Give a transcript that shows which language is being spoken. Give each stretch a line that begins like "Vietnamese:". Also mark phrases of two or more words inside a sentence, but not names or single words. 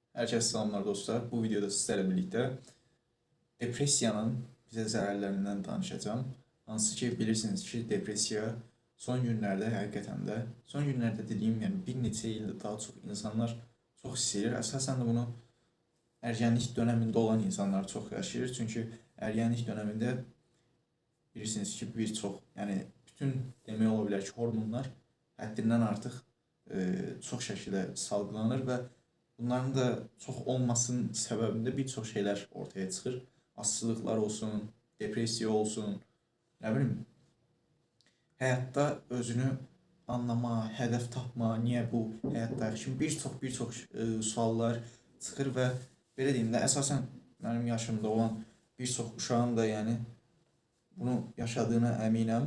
Turkish: Herkese selamlar dostlar. Bu videoda sizlerle birlikte depresiyanın bize
Azerbaijani: zərərlərindən danışacağım. Hansı ki bilirsiniz ki depresiya son günlərdə həqiqətən də, son günlərdə dediyim yəni bir neçə ildir daha çox insanlar çox istəyir. Əsasən də bunu
Turkish: ergenlik döneminde olan insanlar çok yaşayır.
Azerbaijani: Çünkü
Turkish: ergenlik döneminde
Azerbaijani: bilirsiniz ki
Turkish: bir çok yani
Azerbaijani: bütün demək ola bilər ki hormonlar həddindən artıq çox şəkildə salgılanır və bunların da çox olmasının səbəbində bir çox şeylər ortaya çıxır. Asılılıqlar olsun, depresiya olsun, nə bilim, həyatda özünü anlama, hədəf tapma, niyə bu həyatda kimi bir çox suallar çıxır və belə deyim də əsasən mənim yaşımda olan bir çox uşağın da yəni bunu yaşadığına əminəm.